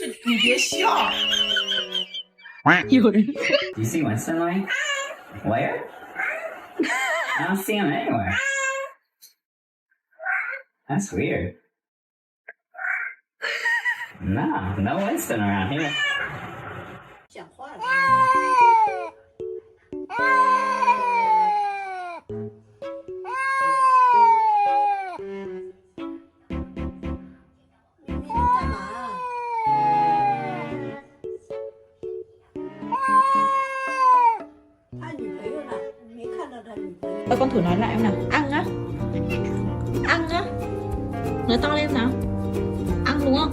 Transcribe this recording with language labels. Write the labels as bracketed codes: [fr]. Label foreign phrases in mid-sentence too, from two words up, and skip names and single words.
[en] You see Winston, Louie? Where? I don't see him anywhere. That's weird. No Winston around here. [zh] 讲话了。你干嘛？他女朋友呢？没看到他女朋友。 [vi] Con thử nói lại em nào. Ăn á. Ăn á. Nói to lên nào. Ăn đúng không?